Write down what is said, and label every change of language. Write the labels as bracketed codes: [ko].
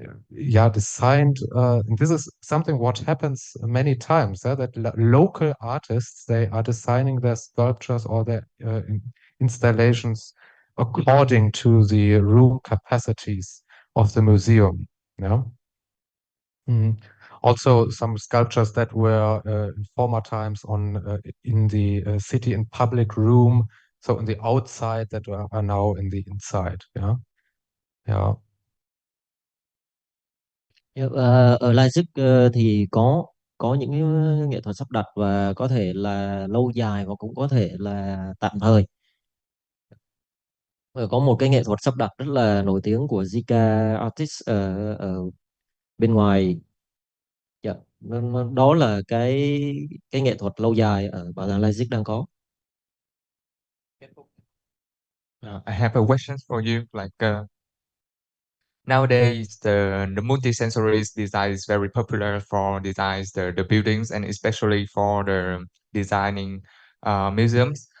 [en] yeah, designed. And this is something what happens many times, that local artists, they are designing their sculptures or their installations according to the room capacities of the museum. Yeah. Mhm. Also, some sculptures that were in former times on in the city in public room, so in the outside, that are now in the inside. Yeah, yeah. [vi] Ở Leipzig thì có những cái nghệ thuật sắp đặt và có thể là lâu dài và cũng có thể là tạm thời. Có một cái nghệ thuật sắp đặt rất là nổi tiếng của Zika Artist ở bên ngoài. Dạ, đó là cái nghệ thuật lâu dài ở bảo tàng Leipzig đang có. [en] I have a question for you. Nowadays, the multi-sensory design is very popular for designs the buildings and especially for the designing museums.